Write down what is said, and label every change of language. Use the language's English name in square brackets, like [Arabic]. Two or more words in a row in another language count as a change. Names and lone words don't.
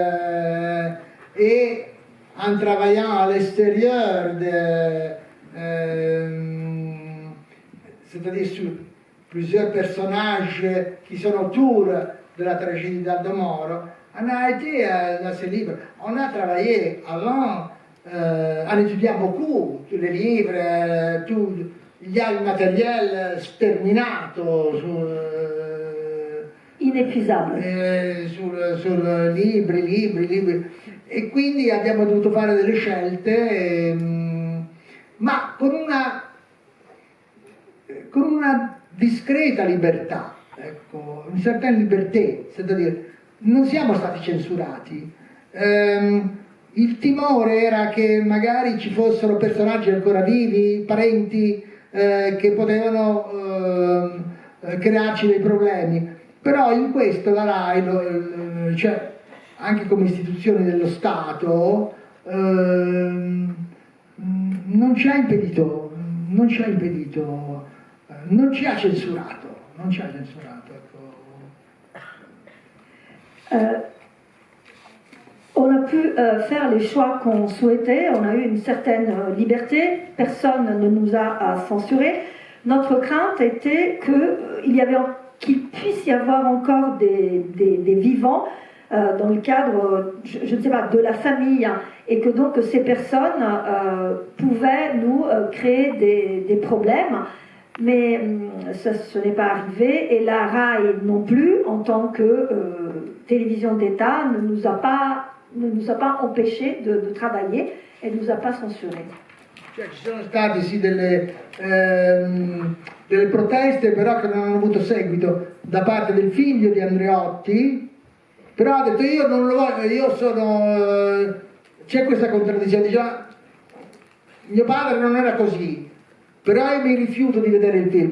[French] et en travaillant à l'extérieur, c'est-à-dire sur plusieurs personnages qui sont autour de la tragédie d'Aldo Moro, on a été assez libre. On a travaillé avant en étudiant beaucoup tous les livres, il y a un matériel sterminato inépuisable [Italian] sur libri, e quindi abbiamo dovuto fare delle scelte, ma con una discreta libertà, ecco, una certa libertà, c'est-à-dire non siamo stati censurati. Il timore era che magari ci fossero personaggi ancora vivi, parenti, che potevano crearci dei problemi. Però in questo la RAI, cioè, anche come istituzione dello Stato, non ci ha impedito, non ci ha censurato. Ecco. [French] On a pu faire les choix qu'on souhaitait, on a eu une certaine liberté, personne ne nous a censuré. Notre crainte était qu'il puisse y avoir encore des vivants dans le cadre, je ne sais pas, de la famille, et que donc ces personnes pouvaient nous créer des problèmes. Mais ce n'est pas arrivé, et la RAI non plus, en tant que télévision d'État, ne nous a pas empêché de travailler e ne nous a pas censuré. [Italian] Cioè, ci sono state sì delle proteste, però che non hanno avuto seguito da parte del figlio di Andreotti, però ha detto io non lo voglio, io sono... c'è questa contraddizione, diceva mio padre non era così, però io mi rifiuto di vedere il film.